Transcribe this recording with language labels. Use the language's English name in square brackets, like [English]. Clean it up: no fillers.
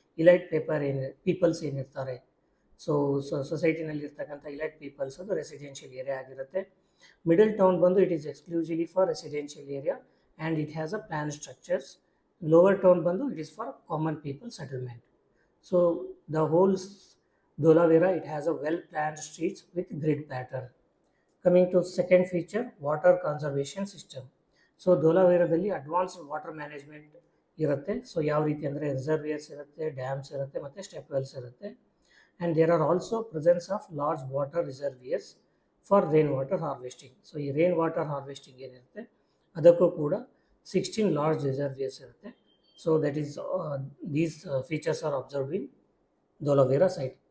[Kannada] Elite people's ಏನಿರ್ತಾರೆ, so ಸೊಸೈಟಿನಲ್ಲಿ ಇರ್ತಕ್ಕಂಥ elite people's ಅದು ರೆಸಿಡೆನ್ಷಿಯಲ್ ಏರಿಯಾ ಆಗಿರುತ್ತೆ. [English] Middle town ಬಂದು it is exclusively for residential area and it has a plan structures. Lower town ಬಂದು it is for common people settlement. So the whole Dholavira it has a well planned streets with grid pattern. Coming to second feature, water conservation system. So ಧೋಲಾವೀರದಲ್ಲಿ advanced water management [Kannada] ಇರುತ್ತೆ. So ಯಾವ ರೀತಿ ಅಂದರೆ ರಿಸರ್ವಿಯರ್ಸ್ ಇರುತ್ತೆ, dams ಇರುತ್ತೆ ಮತ್ತು step Wells ಇರುತ್ತೆ. [English] And there are also presence of large water reservoirs for rain water harvesting. [Kannada] So ಈ rain water harvesting ಏನಿರುತ್ತೆ ಅದಕ್ಕೂ ಕೂಡ 16 ಲಾರ್ಜ್ ರಿಸರ್ವಿಯರ್ಸ್ ಇರುತ್ತೆ. [English] So that is these features are observed in Dholavira site.